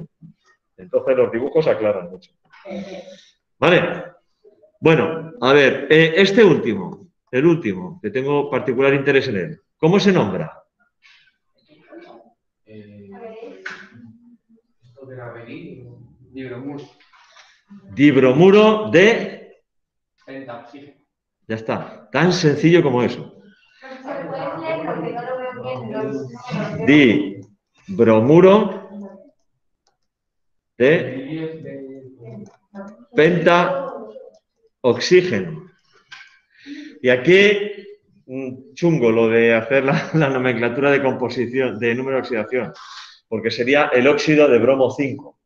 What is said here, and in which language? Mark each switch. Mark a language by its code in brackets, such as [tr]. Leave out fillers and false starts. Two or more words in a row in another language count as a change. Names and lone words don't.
[es] Entonces los dibujos aclaran mucho. ¿Vale? Bueno, a ver, este último, el último, que tengo particular interés en él. ¿Cómo se nombra? Esto de la dibromuro. Dibromuro de... Pentaoxígeno. Ya está, tan sencillo como eso. Dibromuro de pentaoxígeno. Y aquí, chungo lo de hacer la nomenclatura de composición, de número de oxidación, porque sería el óxido de bromo 5.